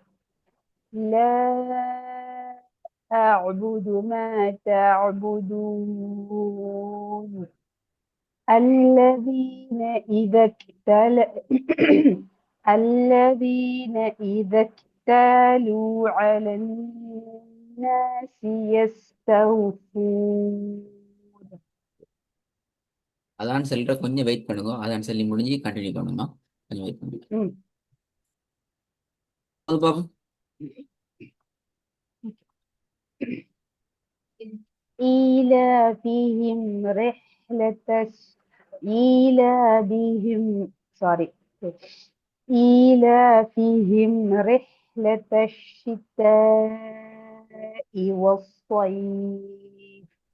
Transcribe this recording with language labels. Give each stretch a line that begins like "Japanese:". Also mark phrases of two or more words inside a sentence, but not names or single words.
Arabic: لا أعبد ما تعبدون. الذين إذا الذين إذا اكتالوا على الناس يستوفون.
Tamil: அதான் சொல்லிட்டு கொஞ்சம் வெயிட் பண்ணுங்க. அதான் சொல்லி முடிஞ்சு கண்டினியூ பண்ணுமா, கொஞ்சம் வெயிட் பண்ணுங்க. م. அது பாப்போம்.
Arabic: إيلافهم رحلة إيلافهم sorry إيلافهم رحلة الشتاء والصيف.